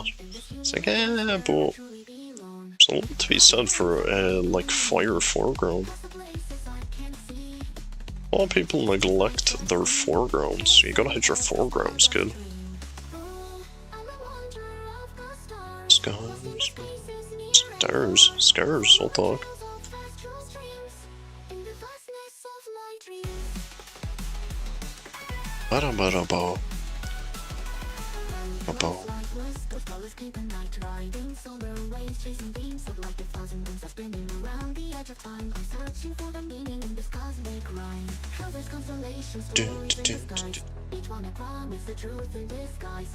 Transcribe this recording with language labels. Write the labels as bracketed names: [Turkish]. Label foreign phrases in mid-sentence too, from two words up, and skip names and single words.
[English] It's like, but there's a lot to be said for, like, fire foreground. A lot of people neglect their foregrounds. You gotta hit your foregrounds, kid. Stairs, I'll talk. Ba-da-ba-da-ba. Each one I promise the truth in disguise.